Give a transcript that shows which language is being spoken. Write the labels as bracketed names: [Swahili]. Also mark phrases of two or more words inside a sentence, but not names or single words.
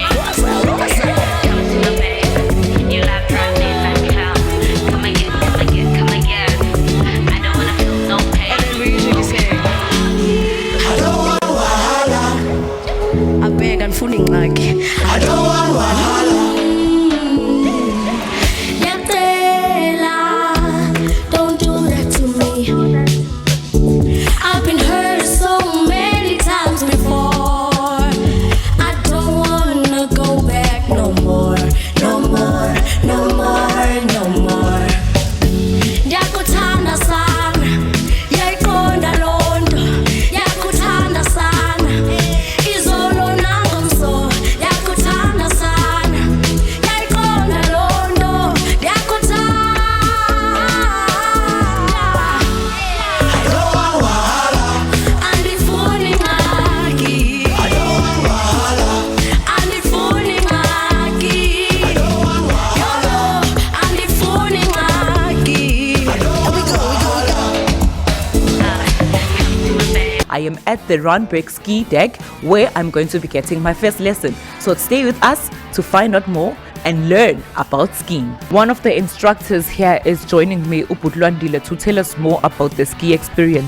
[English] Come to my baby. You love drive me like hell. Come again, come again, come again. I don't wanna feel no pain. And then we usually say, I don't want wahala. I beg and feeling like I don't want wahala. Don't do that to me. I've been hurt so many times before. I don't wanna go back no more, no more, no more, no more. [Xhosa] Yakuthanda sana, yayiqonda lonto. Yakuthanda sana, izolo nangomso. Yakuthanda sana, yayiqonda lonto. Yakuthanda. [English] I don't want wahala. [Xhosa] Andifuni ngaki. [English] I don't want wahala. [Xhosa] Andifuni ngaki. [English] I don't want wahala. [Xhosa] Andifuni ngaki. [English] I am at the Randburg ski deck where I'm going to be getting my first lesson. So stay with us to find out more and learn about skiing. One of the instructors here is joining me, Ubudlwandile, to tell us more about the ski experience.